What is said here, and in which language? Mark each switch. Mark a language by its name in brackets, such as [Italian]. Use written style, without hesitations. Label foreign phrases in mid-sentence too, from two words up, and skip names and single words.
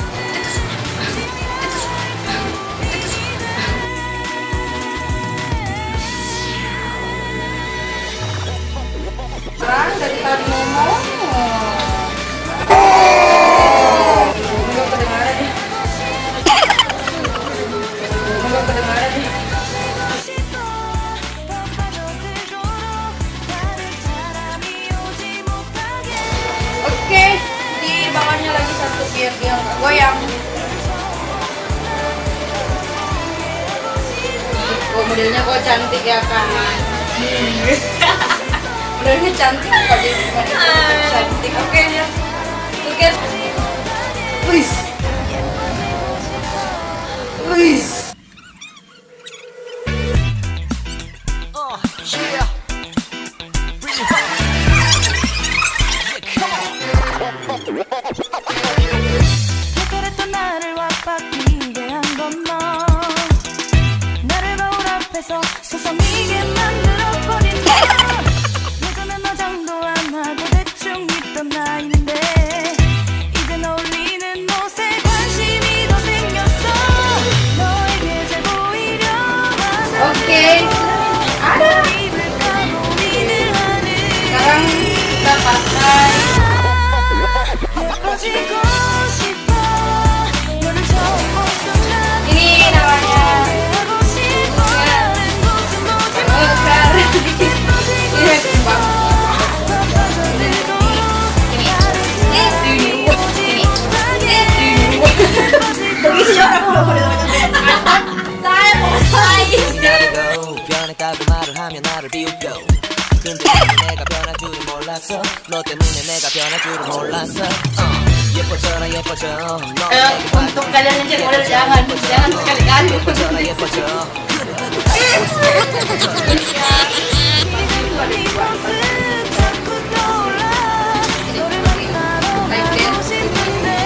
[Indonesian] Sekarang dari tadi ngomong. Enggak kedengaran nih. Enggak kedengaran nih. [Korean] 싶어 더 빠져들도록 다른 사람이 오지 못하게 [Indonesian] Oke, di bawahnya lagi satu biar dia nggak goyang. Oh, modelnya kok cantik ya kan? Modelnya cantik apa dia cuma cantik? Oke ya. Oke. [Javanese] Wis. Wis. [English] Yeah Bring it back Yeah come on [Korean] 특별했던 나를 와빠기게 한 건 너 나를 거울 앞에서 서성이게 만들어버린 너 예전엔 화장도 안 하고 대충 입던 나인데 이젠 어울리는 옷에 관심이 더 생겼어 너에게 잘 보이려 하는 [Indonesian] Oke. Ada. [Korean] 입을까 고민을 하는 [Indonesian] Sekarang kita pakai [Korean] 예뻐지고 싶어 너를 처음 본 순간 [Indonesian] ini namanya [Korean] 하고 싶어 다른 곳은 보지마 [Indonesian] mekar. Ini kembang. [Korean] 더 빠져들도록 [Indonesian] Sini. Begitu orang kalau saya mau [Korean] 나보고 변했다고 말을 하면 나를 비웃고 근데 내가 변할 줄은 몰랐어 너 때문에 내가 변할 줄은 몰랐어 예뻐져라 예뻐져 너 [Indonesian] Untuk kalian yang cek model jangan sekali-kali. [Korean] 예뻐져라 예뻐져 네 모습 자꾸 떠올라 너를 만나러 가고 싶은데